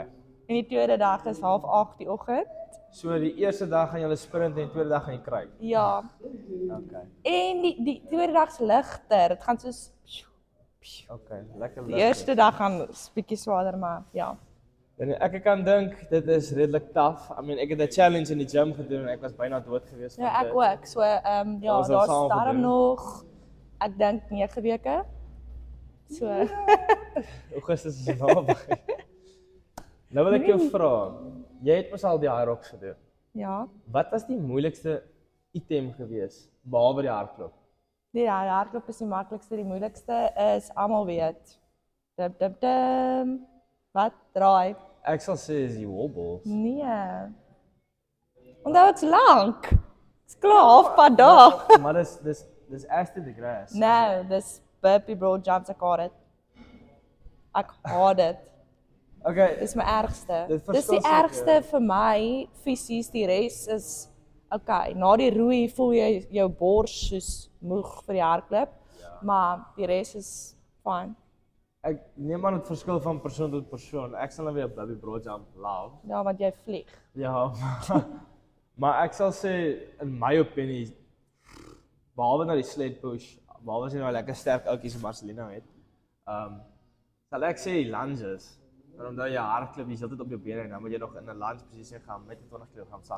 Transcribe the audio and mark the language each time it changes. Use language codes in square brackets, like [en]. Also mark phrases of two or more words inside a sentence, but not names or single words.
[af] en die tweede dag is 7:30 die oggend. So die eerste dag gaan jy sprint en die tweede dag gaan jy kruip. Ja. Okay. En die tweede dag is ligter. Dit gaan soos Okay, lekker die eerste dag gaan 'n bietjie swaarder, maar ja. En ek kan dink dit is redelik taaf. [en] I mean, [af] ek het 'n challenge in die gym gedoen en ek was byna dood gewees van Ja, ek ook. So ja, ons het daar's saam daarom gedoen. nog ek dink 9 weke. So Augustus is naby. Nou wil ek jou vra. Jy het mos al die Hyrox gedoen. ja. Wat was die moeilikste item gewees behalwe die hardloop? Die hardloop is die maklikste, die moeilikste is almal weet. Dim. Wat draai? Ek sal sê is die wobbles. Nee. Onthou dit's lank. Dit's klaar halfpad daar. Maar dis [en] after the grass. [af] No, dis [en] burpee broad jumps [af] ek haat dit. Ek haat dit. Okay, Dis my ergste. Dit Dis verskil die ergste vir my fisies, die res is okay. Na die roei voel jy jou bors soos moeg vir die hardloop, maar die res is fine. ek neem aan dit verskil van persoon tot persoon. Ek sal nou weer 'n [en] baby broad jump love. [af] Ja, want jy vlieg. Ja. Maar ek sal sê in my opinie behalwe nou die [en] sled push, [af] behalwe as jy nou lekker sterk oudjies so Marcelino het. Sal ek sê lunges. Want omdat jy hardloop, jy's altyd op jou bene en dan moet jy nog in 'n lunge posisie gaan met 20 kg sak.